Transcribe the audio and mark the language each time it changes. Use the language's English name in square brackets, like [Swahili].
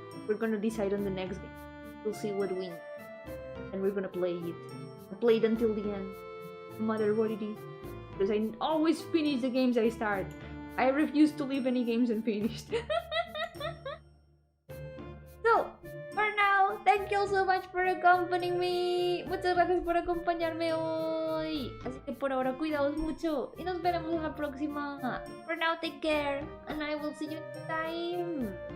[English] We're gonna decide on the next game. We'll see what wins. And we're gonna play it. Play it until the end, no matter what it is. Because I always finish the games I start. I refuse to leave any games unfinished. So, for now, thank you all so much for accompanying me. [Spanish] Muchas gracias por acompañarme hoy. Así que por ahora, cuidaos mucho. Y nos veremos en la próxima. [English] For now, take care. And I will see you next time.